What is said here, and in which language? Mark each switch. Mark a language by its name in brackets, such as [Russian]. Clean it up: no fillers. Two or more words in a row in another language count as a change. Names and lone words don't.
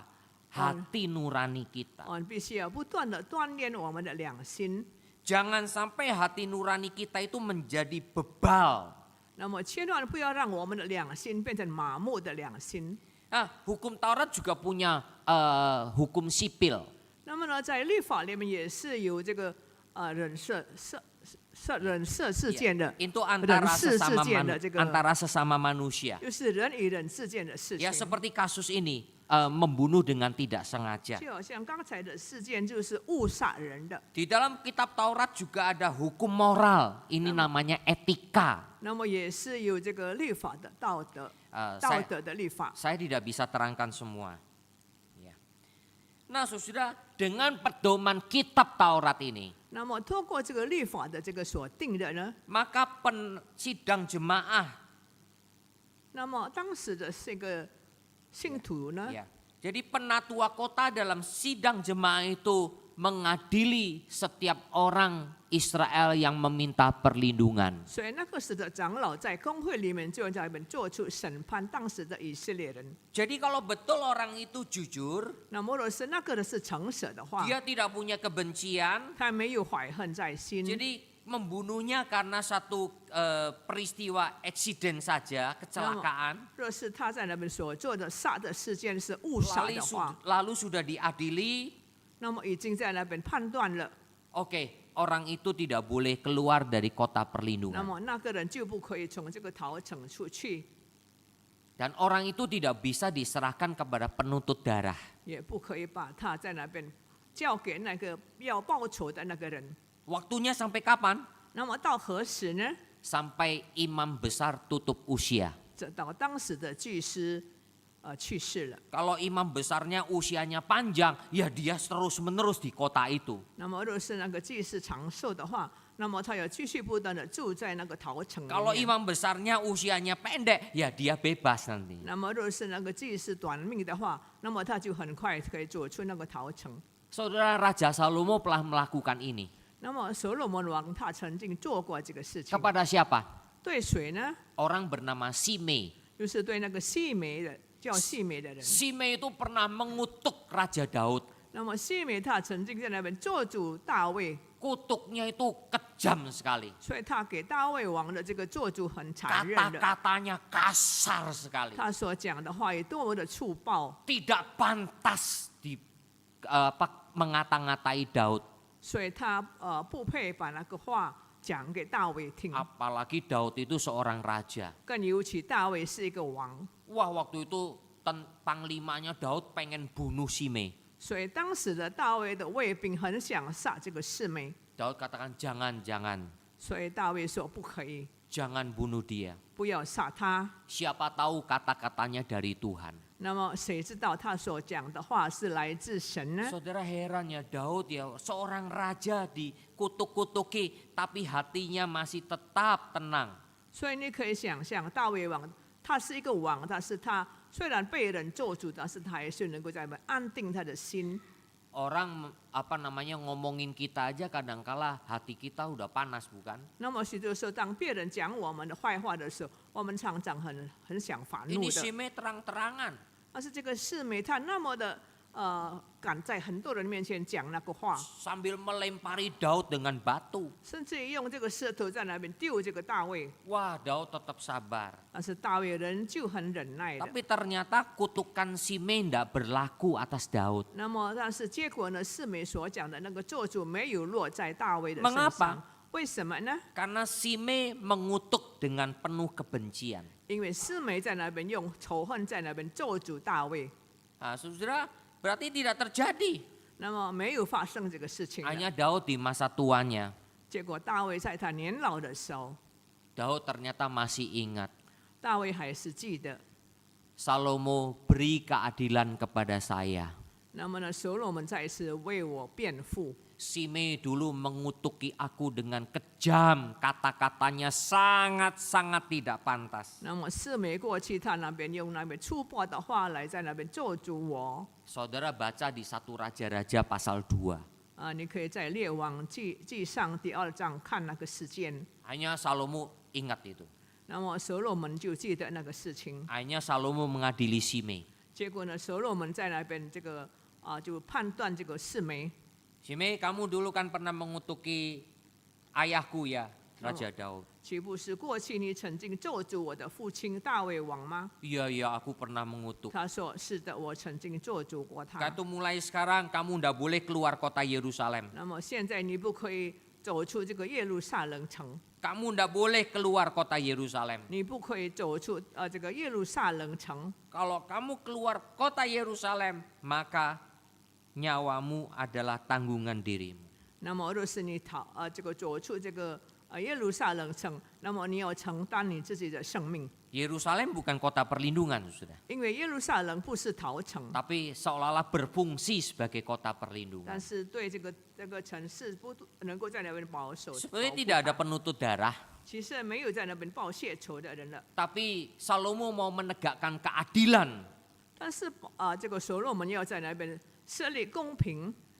[Indonesian] Hati nurani kita. [Chinese] 我们必须要不断的锻炼我们的良心。 [Indonesian] Jangan sampai hati nurani kita itu menjadi bebal. [Chinese] 那么千万不要让我们的良心变成麻木的良心。 [Indonesian] Hukum Taurat juga punya hukum sipil. [Chinese] 那么呢，在律法里面也是有这个忍赦事件的， [Indonesian] Itu antara [Chinese] 人事 [Indonesian] sesama [Chinese] 事件的这个， [Indonesian] antara sesama manusia. [Chinese] 就是人与人之间的事情 [Indonesian] Ya。seperti kasus ini membunuh dengan tidak sengaja. [Chinese] 就好像刚才的事件就是误杀人的， [Indonesian] Di dalam kitab Taurat juga ada hukum moral. Ini namanya etika. [Chinese] 那么也是有这个律法的道德， [Indonesian] Saya [Chinese] 道德的律法。 [Indonesian] Saya tidak bisa terangkan semua. Ya. Nah, saudara, dengan pedoman kitab Taurat ini, [Chinese] 那么通过这个律法的这个所定的呢， [Indonesian] maka sidang jemaah, [Chinese] 那么当时的这个信徒呢， [Indonesian] ya. Jadi penatua kota dalam sidang jemaah itu mengadili setiap orang Israel yang meminta perlindungan. [Chinese] 所以那个时的长老在公会里面就在那边做出审判当时的以色列人。 [Indonesian] Jadi kalau betul orang itu jujur, [Chinese] 那么若是那个的是诚实的话， [Indonesian] dia tidak punya kebencian, [Chinese] 他没有怀恨在心， [Indonesian] jadi membunuhnya karena satu peristiwa eksiden saja, kecelakaan, [Chinese] 若是他在那边所做的杀的事件是误杀的话， [Indonesian] lalu sudah diadili, [Chinese] 那么已经在那边判断了， [Indonesian] oke, orang itu tidak boleh keluar dari kota [Chinese] 那 [Indonesian] perlindungan. [Chinese] 么那个人就不可以从这个逃城出去， [Indonesian] Dan orang itu tidak bisa diserahkan kepada penuntut darah. [Chinese] 也不可以把他在那边交给那个要报仇的那个人。 [Indonesian] Waktunya sampai kapan? [Chinese] 那么到何时呢？ [Indonesian] Sampai imam besar tutup usia. [Chinese] 这到当时的祭司去世了。 [Indonesian] Kalau imam besarnya usianya panjang, ya dia terus-menerus di kota itu. [Chinese] 那么若是那个祭司长寿的话，那么他要继续不断的住在那个逃城里 [Indonesian] Kalau [Chinese] 面。 [Indonesian] imam besarnya usianya pendek, ya dia bebas nanti. [Chinese] 那么若是那个祭司短命的话，那么他就很快可以走出那个逃城。 [Indonesian] Saudara Raja Salomo telah melakukan ini. [Chinese] 那么所罗门王他曾经做过这个事情， [Indonesian] Kepada siapa? [Chinese] 对谁呢？ [Indonesian] Orang bernama Simei. [Chinese] 就是对那个细梅的叫细梅的人。 [Indonesian] Simei itu pernah mengutuk Raja Daud. [Chinese] 那么细梅他曾经在那边做主大卫， [Indonesian] Kutuknya itu kejam sekali. [Chinese] 所以他给大卫王的这个做主很残忍的。 [Indonesian] Kata-katanya kasar sekali. [Chinese] 他所讲的话也多么的粗暴， [Indonesian] Tidak pantas mengata-ngatai Daud. [Chinese] 所以他不配把那个话讲给大卫听。 [Indonesian] Apalagi Daud itu seorang raja. [Chinese] 更尤其大卫是一个王， [Indonesian] Wah, waktu itu panglimanya Daud pengen bunuh Simei. [Chinese] 所以当时的大卫的卫兵很想杀这个示每， [Indonesian] Daud katakan jangan, [Chinese] 所以大卫说不可以， [Indonesian] jangan bunuh dia. [Chinese] 不要杀他。 [Indonesian] Siapa tahu kata-katanya dari Tuhan. [Chinese] 那么谁知道他所讲的话是来自神呢？ [Indonesian] Saudara heran ya, Daud ya seorang raja dikutuk-kutuki tapi hatinya masih tetap tenang. [Chinese] 所以你可以想象，大卫王他是一个王，但是他虽然被人做主，但是他还是能够在那安定他的心。 [Indonesian] Orang ngomongin kita aja kadangkala hati kita udah panas, bukan? [Chinese] 那么许多时候，当别人讲我们的坏话的时候，我们常常很想发怒 [Indonesian] Ini [Chinese] 的。 [Indonesian] Simei terang-terangan. [Chinese] 但是这个示每他那么的敢在很多人面前讲那个话， [Indonesian] Sambil melempari Daud dengan batu. [Chinese] 甚至于用这个石头在那边丢这个大卫。 [Indonesian] Wah, Daud tetap sabar. [Chinese] 但是大卫仍旧很忍耐的。 [Indonesian] Tapi ternyata kutukan Simei tidak berlaku atas Daud. [Chinese] 那么，但是结果呢？示每所讲的那个咒诅没有落在大卫的身 [Indonesian] Mengapa? [Chinese] 上，为什么呢？ [Indonesian] Karena Simei mengutuk dengan penuh kebencian. [Chinese] 因为示每在那边用仇恨在那边咒诅大卫， [Indonesian] Nah, saudara, berarti tidak terjadi. [Chinese] 那么没有发生这个事情的。 [Indonesian] Hanya Daud di masa tuanya. [Chinese] 结果大卫在他年老的时候， [Indonesian] Daud ternyata masih ingat. [Chinese] 大卫还是记得。 [Indonesian] Salomo beri keadilan kepada saya. [Chinese] 那么呢，所罗门再一次为我辩护。 [Indonesian] Simei dulu mengutuki aku dengan kejam, kata-katanya sangat-sangat tidak pantas. [Chinese] 那么示每过去他那边用那边粗暴的话来在那边咒诅我。 [Indonesian] Saudara baca di 1 Raja-Raja pasal 2. [Chinese] 你可以在列王记上第2章看那个事件。 [Indonesian] Hanya Salomo ingat itu. [Chinese] 那么所罗门就记得那个事情。 [Indonesian] Hanya Salomo mengadili Simei. [Chinese] 结果呢，所罗门在那边这个就判断这个示每。 [Indonesian] Simei, kamu dulu kan pernah mengutuki ayahku ya, Raja Daud. [Chinese] 岂不是过去你曾经咒诅我的父亲大卫王吗？ [Indonesian] Iya, aku pernah mengutuk. [Chinese] 他说：“是的，我曾经咒诅过他。 [Indonesian] Kata mulai sekarang kamu ndak boleh keluar kota Yerusalem. [Chinese] 那么现在你不可以走出这个耶路撒冷城， [Indonesian] Kamu ndak boleh keluar kota Yerusalem. [Chinese] 你不可以走出这个耶路撒冷城。 [Indonesian] Kalau kamu keluar kota Yerusalem, maka nyawamu adalah tanggungan dirimu. [Chinese] 那么若是你这个走出这个耶路撒冷城，那么你要承担你自己的生命， [Indonesian] Yerusalem bukan kota perlindungan, sudah. [Chinese] 因为耶路撒冷不是逃城， [Indonesian] Tapi seolah-olah berfungsi sebagai kota [Chinese] 但 [Indonesian] perlindungan. [Chinese] 是对这个城市不能够在那边保守。 [Indonesian] Sebenarnya tidak ada penuntut darah. [Chinese] 其实没有在那边报谢仇的人了， [Indonesian] Tapi Salomo mau menegakkan keadilan. [Chinese] 但是这个所罗门要在那边设立公平。